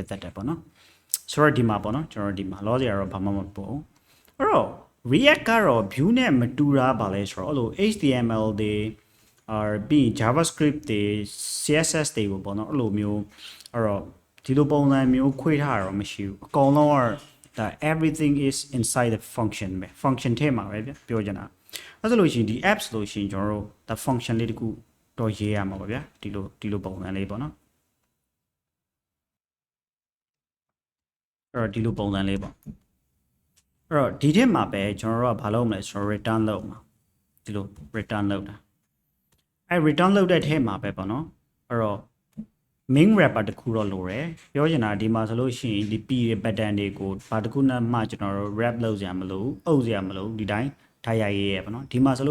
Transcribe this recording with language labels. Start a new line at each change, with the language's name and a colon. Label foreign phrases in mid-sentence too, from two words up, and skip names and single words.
Burmese: တတ်တယ်ပေါ့နော်ဆိုတော့ဒီမှာပေါ့နော်ကျွန်တော်ဒီမှာ logic ကတော့ဘာမှမပေါ့အဲ့တော့ react ကတော့ view နဲ့မတူတာပါလဲဆိုတော့အဲ့လို HTML တွေပြီး JavaScript တွေ CSS တွေကိုပေါ့နော်အဲ့လိုမျိုးအဲ့တော့ဒီလိုပုံစံမျိုးခွဲထားတာတော့မရှိဘူးအကောင်လုံးကဒါ
English: everything is inside the function
Burmese: ပဲ function ထဲမှာပဲပြောချင်တာအဲ့ဆိုလို့ရှိရင်ဒီ apps လို့ရှိရင်ကျွန်တော်တို့ဒါ function လေးတခုတော့ရေးရမှာပါဗျာဒီလိုပုံစံလေးပေါ့နော် အဲ့တော့ဒီလိုပုံစံလေးပေါ့အဲ့တော့ဒီထက်မှာပဲကျွန်တော်တို့ကဘာလုပ်မလဲဆိုတော့ return လုပ်မှာဒီလို return လုပ်တာအဲ့ return လုပ်တဲ့ထဲမှာပဲပေါ့နော်အဲ့တော့
English: main wrapper
Burmese: တခုတော့လိုတယ်ပြောချင်တာဒီမှာဆိုလို့ရှိရင်ဒီ p ရဲ့ button တွေကိုဘာတခုနဲ့မှကျွန်တော်တို့ wrap လုပ်စရာမလိုအုပ်စရာမလိုဒီတိုင်းထားရရေးရပေါ့နော်ဒီမှာဆို